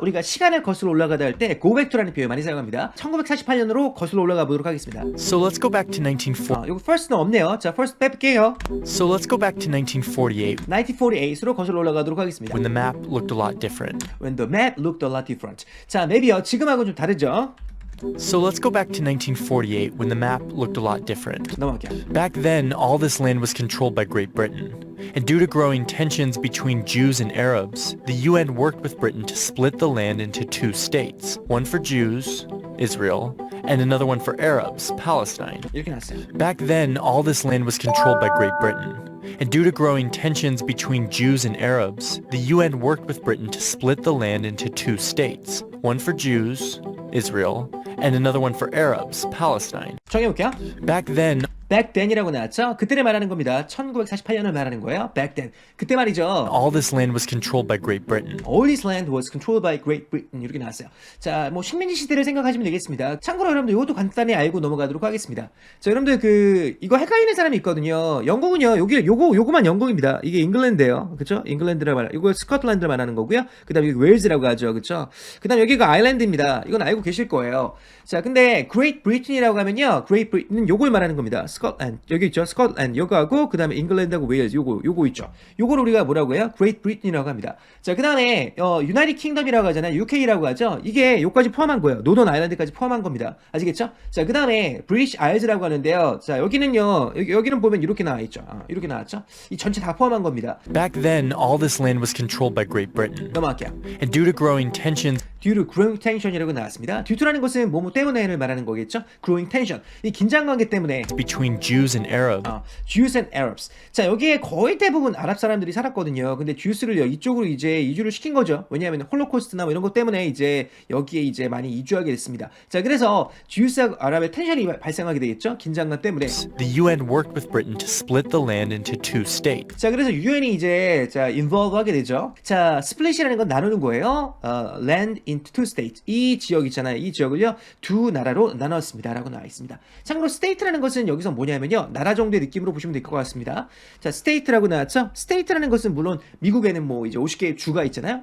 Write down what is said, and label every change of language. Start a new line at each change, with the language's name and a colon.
Korean: 우리가 시간을 거슬러 올라가다 할 때
English: go back to
Korean: 라는 표현 많이 사용합니다. 1948년으로 거슬러 올라가 보도록 하겠습니다.
English: So let's go back to 1948.
Korean: 이거 first는 없네요. 자, first 빼볼게요.
English: So let's go back to 1948
Korean: 1948으로 거슬러 올라가도록 하겠습니다.
English: when the map looked a lot different. When the map looked a lot different.
Korean: 자, 맵이요. 지금하고는 좀 다르죠?
English: So let's go back to 1948 when the map looked a lot different.
Korean: 넘어갈게요.
English: Back then, all this land was controlled by Great Britain. And due to growing tensions between Jews and Arabs, the UN worked with Britain to split the land into two states. One for Jews, Israel, and another one for Arabs, Palestine.
Korean: 이렇게 나왔어요.
English: Back then, all this land was controlled by Great Britain. And due to growing tensions between Jews and Arabs, the UN worked with Britain to split the land into two states. One for Jews, Israel, and another one for Arabs, Palestine.
Korean: 정해볼게요.
English: Back then, Back then
Korean: 이라고 나왔죠? 그때를 말하는 겁니다. 1948년을 말하는 거예요.
English: Back then.
Korean: 그때 말이죠.
English: all this land was controlled by Great Britain. All this land was controlled by Great Britain.
Korean: 이렇게 나왔어요. 자, 뭐 식민지 시대를 생각하시면 되겠습니다. 참고로 여러분들 이것도 간단히 알고 넘어가도록 하겠습니다. 자, 여러분들 이거 헷갈리는 사람이 있거든요. 영국은요. 요거만 영국입니다. 이게 잉글랜드예요. 그렇죠? 잉글랜드를 말하. 이거 스코틀랜드를 말하는 거고요. 그다음에 여기 웨일즈라고 하죠. 그렇죠? 그다음 여기가 아일랜드입니다. 이건 알고 계실 거예요. 자, 근데 Great Britain이라고 하면요. Great Britain은 요걸 말하는 겁니다. 스코틀랜드. 여기 있죠. 스코틀랜드 요거하고 그다음에 잉글랜드하고 웨일즈 요거 있죠. 요거를 우리가 뭐라고 해요? Great Britain이라고 합니다. 자, 그다음에 United Kingdom이라고 하잖아요. UK라고 하죠. 이게 요까지 포함한 거예요. 노던 아일랜드까지 포함한 겁니다. 아시겠죠? 자, 그다음에 British Isles라고 하는데요. 자, 여기는요. 여기는 보면 이렇게 나와 있죠. 이렇게 나왔죠? 이 전체 다 포함한 겁니다.
English: Back then, all this land was controlled by Great Britain.
Korean: 넘어갈게요.
English: And due to growing tensions due to growing tension
Korean: 이라고 나왔습니다. due to라는 것은 뭐뭐 때문에를 말하는 거겠죠?
English: growing tension.
Korean: 이 긴장 관계 때문에
English: between Jews and Arabs, Jews and Arabs.
Korean: 자, 여기에 거의 대부분 아랍 사람들이 살았거든요. 근데 Jews를요, 이쪽으로 이제 이주를 시킨 거죠. 왜냐하면 홀로코스트나 뭐 이런 것 때문에 이제 여기에 이제 많이 이주하게 됐습니다. 자, 그래서 Jews하고 아랍의 텐션이 발생하게 되겠죠? 긴장감 때문에.
English: the UN worked with Britain to split the land into two states.
Korean: 자, 그래서 UN이 이제 involve 하게 되죠. 자, split이라는 건 나누는 거예요.
English: land into two states.
Korean: 이 지역 있잖아요. 이 지역을요, 두 나라로 나눴습니다. 라고 나와 있습니다. 참고로 state라는 것은 여기서 뭐냐면요, 나라 정도의 느낌으로 보시면 될 것 같습니다. 자, state라고 나왔죠? state라는 것은 물론 미국에는 뭐 이제 50개의 주가 있잖아요.